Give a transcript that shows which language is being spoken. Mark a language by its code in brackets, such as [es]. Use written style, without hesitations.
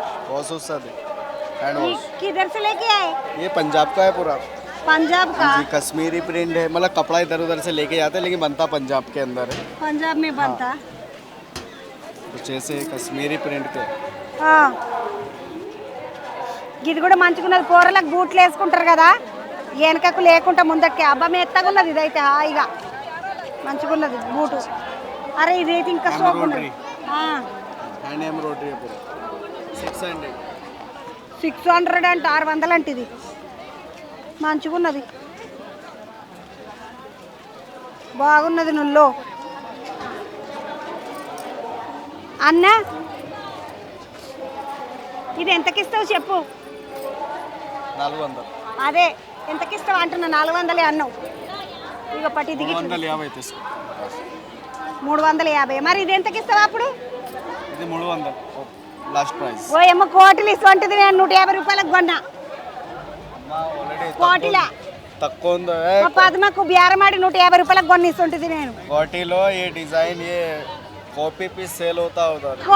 [hi] Wash होता है hand wash. किधर से लेके आए? ये पंजाब का है पूरा. पंजाब का? जी, कश्मीरी प्रिंट है. मतलब कपड़ा इधर उधर से लेके जाते हैं, लेकिन बनता पंजाब के अंदर है. पंजाब में बनता. कुछ ऐसे कश्मीरी प्रिंट के. [te] ఇది కూడా మంచిగా ఉన్నది. కూరలకు బూట్లు వేసుకుంటారు కదా, వెనకకు లేకుండా ముందಕ್ಕೆ. అబ్బా మెత్తగా ఉన్నది. ఇదైతే హాయిగా మంచిగా ఉన్నది బూటు. అరే ఇదైతే ఇంకా సోపు ఉన్నది. [hi] హ్యాండ్ ఎంబ్రాయిడరీ है पूरा. [te] 600 అంటే 600 అంటే ఇది మంచిగా ఉన్నది. బాగున్నది. నుల్లో అన్న ఇది ఎంతకిస్తావు చెప్పు? 400. అదే ఎంతకిస్తావు అంటున్నా? 400 అన్నావు. ఇక పట్టి దిగి 350 తీసుకో. 350. మరి ఇది ఎంతకిస్తావు అప్పుడు? ఇది 300 లాస్ట్ ప్రైస్. ఓ ఏమో కోటిలు ఇస్తుంటుంది. నేను 150 రూపాయలకు కొన్నా కోటిలా. తక్కువ ఉందో మా పద్మకు బేరమాడి 150 రూపాయలకు కొన్ని ఇస్తుంటుంది నేను. [hi] కోటిలో ये डिजाइन ये कॉपी पीस सेल होता उधर.